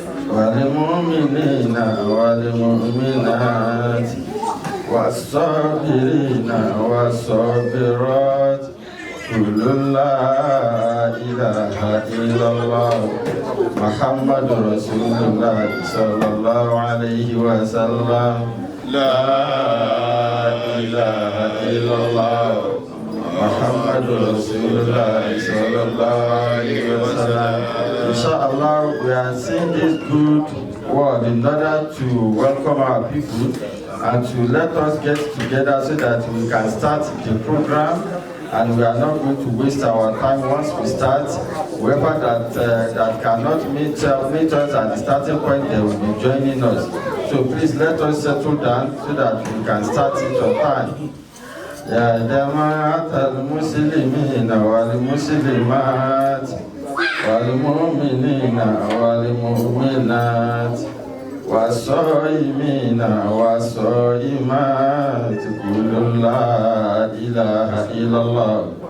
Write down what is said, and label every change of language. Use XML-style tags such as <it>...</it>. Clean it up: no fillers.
<ar>والمؤمنين والمؤمنات والصابرين والصابرات كل لا إله إلا الله محمد رسول الله صلى الله عليه وسلم لا إله إلا الله محمد رسول الله صلى الله عليه وسلم.</ar> <en>Inshallah, we are saying this good word in order to welcome our people and to let us get together so that we can start the program, and we are not going to waste our time once we start. Whoever that cannot meet us at the starting point, they will be joining us. So please let us settle down so that we can start it on time.</en> <ar>يا جماعة المسلمين والمسلمات والمؤمنين والمؤمنات والصائمين والصائمات كل لا إله إلا الله</ar>